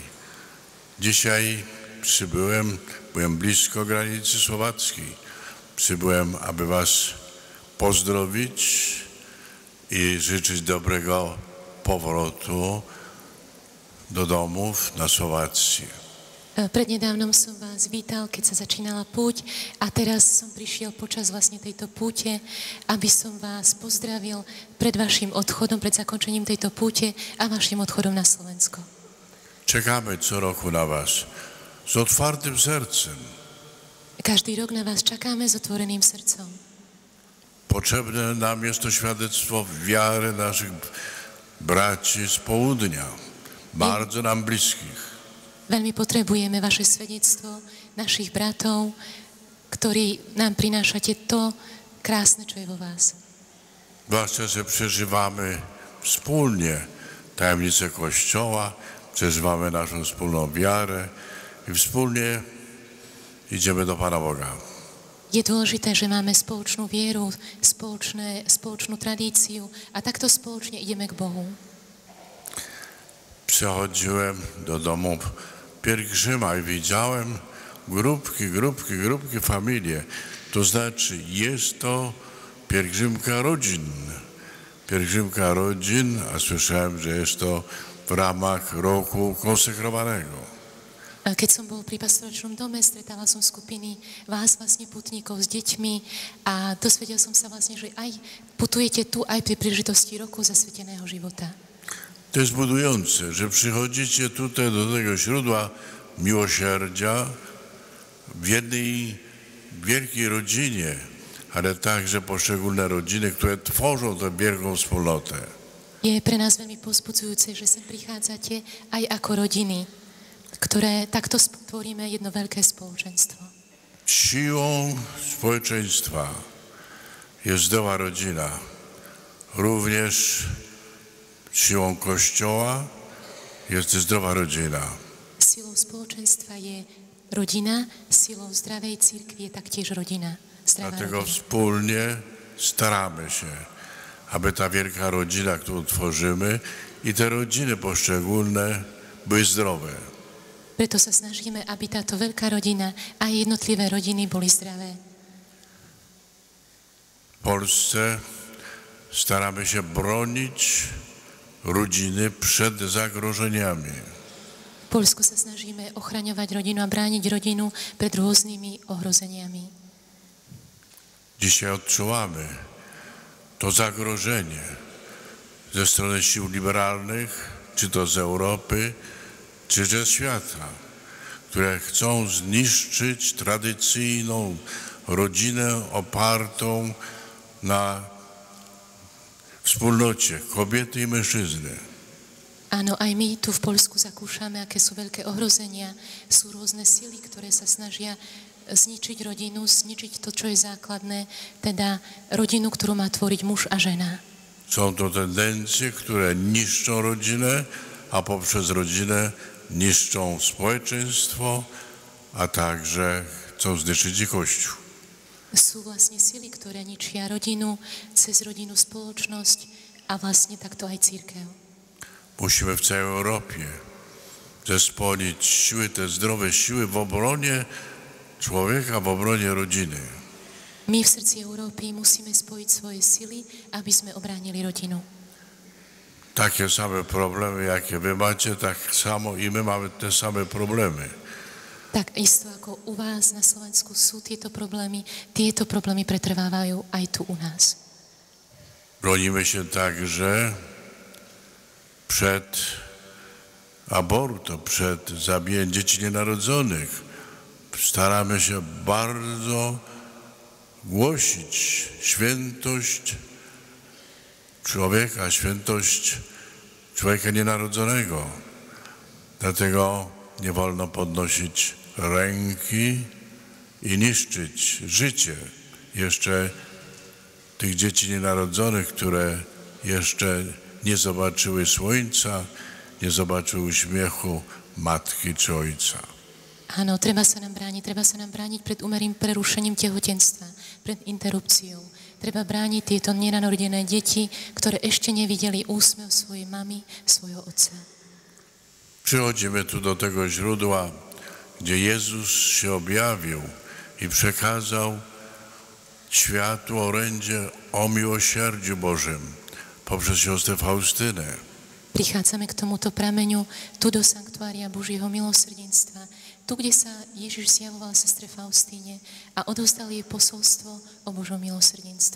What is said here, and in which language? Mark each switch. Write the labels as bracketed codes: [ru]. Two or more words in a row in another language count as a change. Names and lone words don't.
[pl] Dzisiaj byłem blisko granicy słowackiej. Przybyłem, aby was pozdrowić i życzyć dobrego powrotu do domów na Słowację. [sk] Prednedávnom som vás vítal, keď sa začínala púť a teraz som prišiel počas vlastne tejto púte, aby som vás pozdravil pred vašim odchodom, pred zakončením tejto púte a vašim odchodom na Slovensko. [pl] Czekamy co roku na was z otwartym sercem. [sk] Každý rok na vás čakáme s otvoreným srdcom. [pl] Potrzebne nam jest to świadectwo wiary naszych braci z południa, bardzo nam bliskich. [sk] Veľmi potrebujeme vaše svedectvo, našich bratov, ktorí nám prinášate to krásne, čo je vo vás. [pl] Zwłaszcza, że przeżywamy wspólnie tajemnicę Kościoła, przeżywamy naszą wspólną wiarę i wspólnie idziemy do Pana Boga. [sk] Je dôležité, že máme spoločnú vieru, spoločnú tradíciu a takto spoločne ideme k Bohu. [pl] Przechodziłem do domu pielgrzyma i widziałem grupki, familie. To znaczy, jest to pielgrzymka rodzin, a słyszałem, że jest to w ramach roku konsekrowanego. [sk] Keď som bol pri pastoračnom dome, stretala som skupiny vás, vlastne putníkov s deťmi a dozvedel som sa vlastne, že aj putujete tu aj pri príležitosti roku zasveteného života. [pl] To jest budujące, że przychodzicie tutaj do tego źródła miłosierdzia w jednej wielkiej rodzinie, ale także poszczególne rodziny, które tworzą tę wielką wspólnotę. [sk] Je pre nás veľmi povzbudzujúce, že sem prichádzate aj ako rodiny, ktoré takto tvoríme jedno veľké spoločenstvo. [pl] Siłą społeczeństwa jest zdrowa rodzina. Również siłą Kościoła jest zdrowa rodzina. [sk] Silou spoločenstva je rodina, silou zdravej cirkvi je taktiež rodina. [pl] Dlatego wspólnie staramy się, aby ta wielka rodzina, którą tworzymy, i te rodziny poszczególne były zdrowe. [sk] Preto sa snažíme, aby táto veľká rodina a jednotlivé rodiny boli zdravé. [pl] W Polsce staramy się bronić rodziny przed zagrożeniami. [sk] V Poľsku sa snažíme ochraňovať rodinu a brániť rodinu pred rôznymi ohrozeniami. [pl] Dzisiaj odczuwamy to zagrożenie ze strony sił liberalnych, czy to z Europy, czy ze świata, które chcą zniszczyć tradycyjną rodzinę opartą na wspólnocie kobiety i mężczyzny. [sk] Áno, aj my tu v Poľsku zakúšame, aké sú veľké ohrozenia. Sú rôzne sily, ktoré sa snažia zničiť rodinu, zničiť to, čo je základné, teda rodinu, ktorú má tvoriť muž a žena. [pl] Są to tendencje, które niszczą rodzinę, a poprzez rodzinę niszczą społeczeństwo, a także chcą zniszczyć i Kościół. [sk] Sú vlastne sily, ktoré ničia rodinu, cez rodinu spoločnosť a vlastne takto aj cirkev. [pl] Musimy w całej Europie zespolić siły, te zdrowe siły w obronie człowieka, w obronie rodziny. [sk] My v srdci Európy musíme spojiť svoje sily, aby sme obránili rodinu. [pl] Takie same problemy, jakie wy macie, tak samo i my mamy te same problemy. [sk] Tak isto ako u vás na Slovensku sú tieto problémy pretrvávajú aj tu u nás. [pl] Bronimy się także przed abortem, przed zabijaniem dzieci nienarodzonych. Staramy się bardzo głosić świętość człowieka, świętość człowieka nienarodzonego. Dlatego nie wolno podnosić ręki i niszczyć życie jeszcze tych dzieci nienarodzonych, które jeszcze nie zobaczyły słońca, nie zobaczyły uśmiechu matki czy ojca. [sk] Áno, treba sa nám brániť pred umelým prerušením tehotenstva, pred interrupciou. Treba brániť tieto nenarodené deti, ktoré ešte nevideli úsmev svojej mamy, svojho otca. [pl] Przychodzimy tu do tego źródła, gdzie Jezus się objawił i przekazał światu orędzie o miłosierdziu Bożym poprzez siostrę Faustynę. [sk] Prichádzame k tomuto prameňu, tu do sanktuária Božieho milosrdenstva, tu, kde sa Ježiš zjavoval sestre Faustíne a odovzdal jej posolstvo o Božom milosrdenstve.